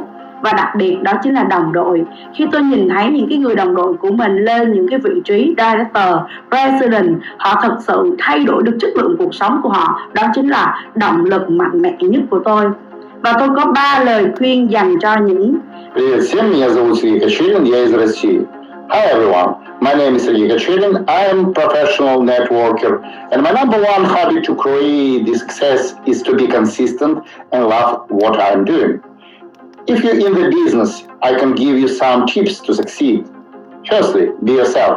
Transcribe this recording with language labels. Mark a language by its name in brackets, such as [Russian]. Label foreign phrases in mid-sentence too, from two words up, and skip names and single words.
[Vietnamese] Và đặc biệt đó chính là đồng đội. Khi tôi nhìn thấy những cái người đồng đội của mình lên những cái vị trí [English] Director, President, [Vietnamese] họ thật sự thay đổi được chất lượng cuộc sống của họ. Đó chính là động lực mạnh mẽ nhất của tôi. Và tôi có 3 lời khuyên dành cho những... [Russian] Привет всем, меня зовут Сергей Кочерин, я из России. [English] Hi everyone, my name is Sergey Kochelin, I am a professional networker, and my number one hobby to create this success is to be consistent and love what I'm doing. If you're in the business, I can give you some tips to succeed. Firstly, be yourself.